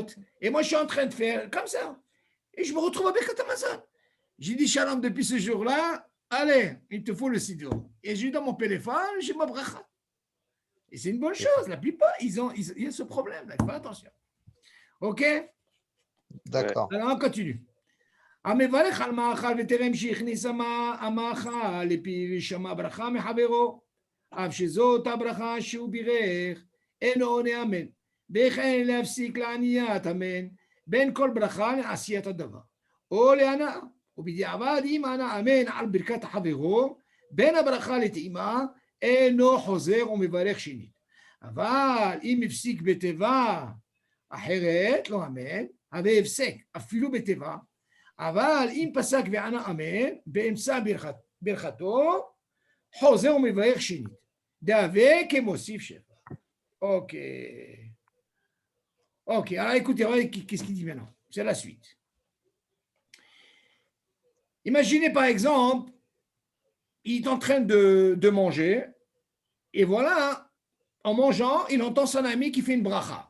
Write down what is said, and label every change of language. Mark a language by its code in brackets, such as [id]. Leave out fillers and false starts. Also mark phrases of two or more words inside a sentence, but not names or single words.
[fr] Et moi, je suis en train de faire comme ça. Et je me retrouve à [he] ברכת המזון. [fr] J'ai dit Shalom depuis ce jour-là. Allez, il te faut le siddur. Et j'ai dans mon téléphone, j'ai ma bracha. Et c'est une bonne chose. La plupart, il y a ce problème-là. Il faut attention. OK? D'accord. Alors, on continue. [he] המברך על מאכל וטרם שהכניס המאכל לפי שמע ברכה מחברו, אף שזאת הברכה שהוא בירך, אינו עונה אמן, וכן להפסיק לעניית אמן, בין כל ברכה לעשיית הדבר, או להנאה, ובדיעבד אם ענה אמן על ברכת חברו, בין הברכה לטעימה, אינו חוזר ומברך שנית. אבל אם הפסיק בתיבה אחרת, לא אמן, הווה הפסק, אפילו בתיבה, אבל אם פסק וענה אמן, באמצע ברכתו, חוזר ומברך שנית. דהווה כמוסיף שבח. [fr] Ok. Ok, alors écoutez, regardez qu'est-ce qu'il dit maintenant. C'est la suite. Imaginez par exemple, il est en train de manger, et voilà, en mangeant, il entend son ami qui fait une bracha.